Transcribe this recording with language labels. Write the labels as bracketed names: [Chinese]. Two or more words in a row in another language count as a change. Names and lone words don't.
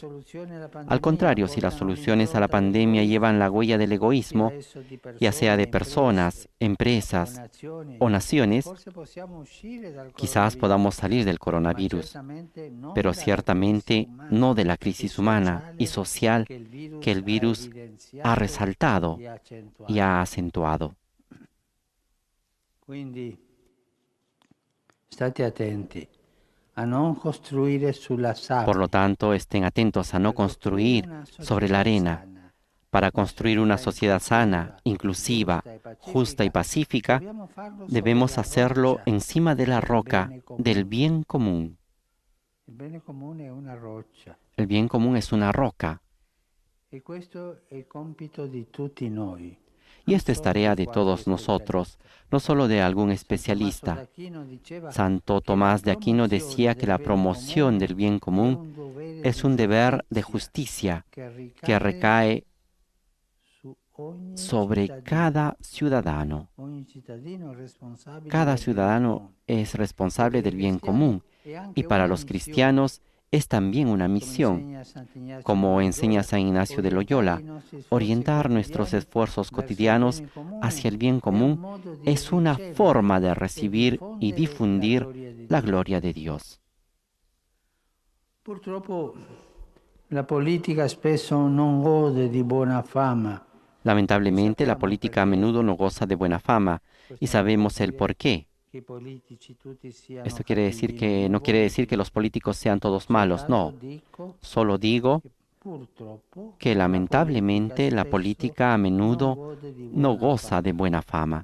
[Spanish] Al contrario, si las soluciones a la pandemia llevan la huella del egoísmo, ya sea de personas, empresas o naciones, quizás podamos salir del coronavirus, pero ciertamente no de la crisis humana y social que el virus ha resaltado y ha acentuado. [Italian] Quindi state attenti a non costruire sulla sabbia. [Spanish] Por lo tanto, estén atentos a no construir sobre la arena. Para construir una sociedad sana, inclusiva, justa y pacífica, debemos hacerlo encima de la roca del bien común. [Italian] Il bene comune è una roccia. [Spanish] El bien común es una roca. [Italian] E questo è il compito di tutti noi. [Spanish] Y esto es tarea de todos nosotros, no solo de algún especialista. Santo Tomás de Aquino decía que la promoción del bien común es un deber de justicia que recae sobre cada ciudadano. Cada ciudadano es responsable del bien común y para los cristianos es también una misión, como enseña San Ignacio de Loyola. Orientar nuestros esfuerzos cotidianos hacia el bien común es una forma de recibir y difundir la gloria de Dios. [Italian] Purtroppo la politica spesso non gode di buona fama. [Spanish] Lamentablemente, la política a menudo no goza de buena fama y sabemos el por qué. Esto no quiere decir que los políticos sean todos malos, no. Solo digo que lamentablemente la política a menudo no goza de buena fama.